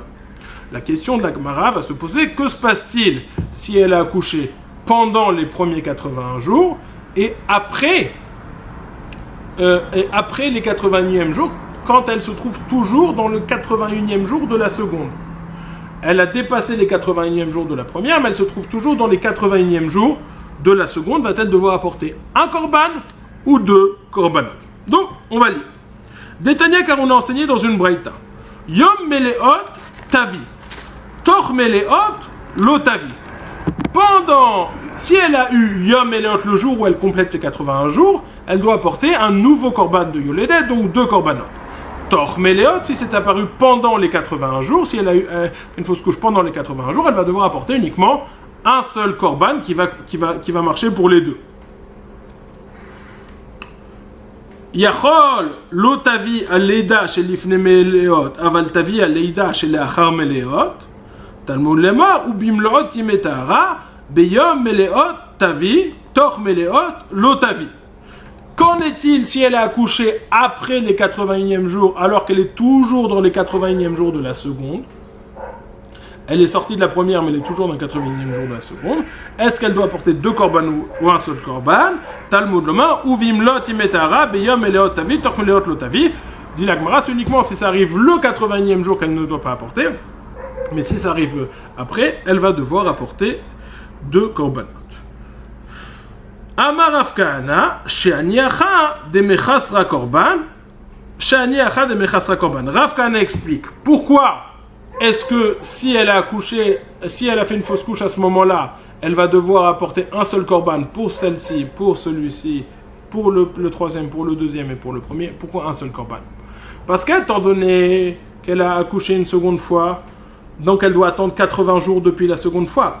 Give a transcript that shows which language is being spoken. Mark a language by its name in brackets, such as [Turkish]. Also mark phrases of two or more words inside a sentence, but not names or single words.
[French] La question de la Gemara va se poser, que se passe-t-il si elle a accouché pendant les premiers 81 jours et après les 81e jours, quand elle se trouve toujours dans le 81e jour de la seconde? Elle a dépassé les 81e jours de la première, mais elle se trouve toujours dans les 81e jours de la seconde. Va-t-elle devoir apporter un korban ou deux korbanot? Donc, on va lire. Détania, car on a enseigné dans une braïta. [Hebrew] יום מלאות תביא. תוך מלאות לא תביא. [French] Si elle a eu [Hebrew] יום מלאות [French] le jour où elle complète ses 81 jours, elle doit apporter un nouveau korban de yoledet, donc deux korbanot. [Hebrew] תוך מלאות, [French] si c'est apparu pendant les 81 jours, si elle a eu une fausse couche pendant les 81 jours, elle va devoir apporter uniquement un seul korban qui va marcher pour les deux. [Hebrew] יכול לא תביא על הלידה של לפני מלאות, אבל תביא על הלידה של לאחר מלאות. תלמוד לומר ובמלאת ימי טהרה, ביום מלאות תביא, תוך מלאות לא תביא. [French] Qu'en est-il si elle a accouché après les 81e jours, alors qu'elle est toujours dans les 81e jours de la seconde? Elle est sortie de la première, mais elle est toujours dans le 81e jour de la seconde. Est-ce qu'elle doit apporter 2 korban ou un seul korban? [Hebrew] תלמוד לומר, ובמלאת ימי טהרה, ביום מלאות תביא, תוך מלאות לא תביא. [French] Dit la Gemara, c'est uniquement si ça arrive le 80e jour qu'elle ne doit pas apporter. Mais si ça arrive après, elle va devoir apporter 2 korbanot. [Aramaic] אמר רב כהנא, שאני הכא דמחסרא קרבן, שאני הכא דמחסרא קרבן. [French] Rav Kahana explique pourquoi est-ce que si elle a accouché, si elle a fait une fausse couche à ce moment-là, elle va devoir apporter un seul korban pour celle-ci, pour celui-ci, pour le troisième, pour le deuxième et pour le premier. Pourquoi un seul korban? Parce qu'étant donné qu'elle a accouché une seconde fois, donc elle doit attendre 80 jours depuis la seconde fois.